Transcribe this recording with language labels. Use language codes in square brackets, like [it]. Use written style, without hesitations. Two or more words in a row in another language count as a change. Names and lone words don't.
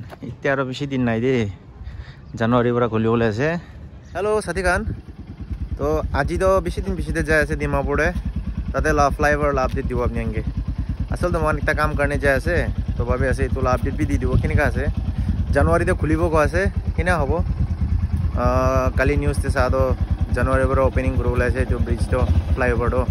[nag] Itte aro beshi din nai de. January pura khulibole ase. Hello sadikan. To aji do beshi din beshi de jai ase Dimapur e. Tate la flyover la update dibo apni ange. Asal to man ekta kaam karne jai ase. To babe ase to la update bi di dibo kini ka ase. January te khulibo ko ase. Kina hobo. Kali news te sa do January pura opening kuribole ase jo bridge to flyover do.